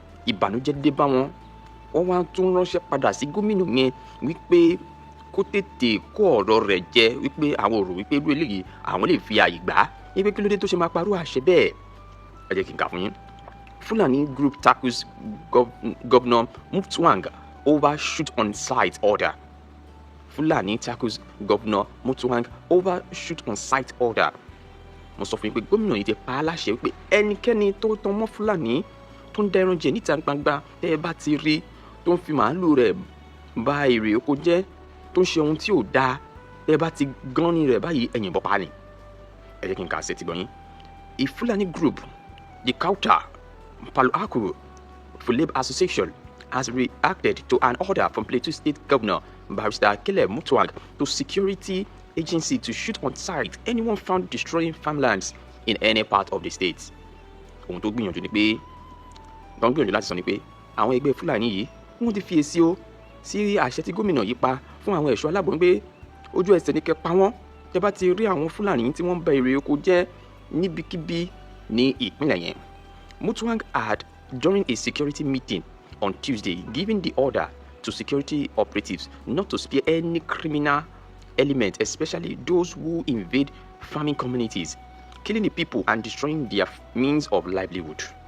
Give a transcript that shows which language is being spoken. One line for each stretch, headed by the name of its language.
Yoruba: ìbànújẹ́ dé bá wọn wọ́n wá tún ránṣẹ́ padà sí gómìnà yẹn wípé kó tètè kó ọ̀rọ̀ rẹ̀ jẹ wípé àwọn ò rò wípé irú eléyìí àwọn lè fi àyè gbà wípé kí ló dé tó ṣe máa parọ́ àṣẹ bẹ́ẹ̀ ẹ jẹ́ kí n kà fún yín
English: Fulani group tackles Governor Muftwang over shoot on sight order. Fulani tackles Governor Muftwang over shoot on sight order.
Yoruba: Mo sọ fún yín pé gómìnà yìí ti pa á láṣẹ wípé ẹnikẹ́ni tó tan mọ́ Fulani tó ń dẹran jẹ níta gbangba tẹ́ ẹ bá ti rí tó ń fi màálù rẹ̀ ba èrè oko jẹ́ tó ń ṣe ohun tí ò dáa tẹ́ ẹ bá ti gán ní rẹ̀ báyìí ẹ yìnbọn pa ni. Ẹ jẹ́ kí n kà á sí ti gbọ́ yín.
English: A Fulani group, the Kauta Palo Alto Fulbe Association, has reacted to an order from Plateau State Governor Barrister Caleb Muftwang to security agency to shoot on sight anyone found destroying farmlands in any part of the state.
Yoruba: Ohun tó gbìyànjú ni pé wọ́n gbìyànjú láti sọ ni pé àwọn ẹgbẹ́ Fúlàní yìí wọ́n ti fi èsì o sí àṣẹ tí gómìnà yìí pa fún àwọn ẹ̀ṣọ́ aláàbò pé ojú ẹsẹ̀ ní kẹ́ pa wọ́n tẹ́ bá ti rí àwọn Fúlàní tí wọ́n ń ba èrè oko jẹ́ níbikíbi ní ìpínlẹ̀ yẹn.
English: Muftwang had, during a security meeting on Tuesday, given the order to security operatives not to spare any criminal element, especially those who invade farming communities, killing the people and destroying their means of livelihood.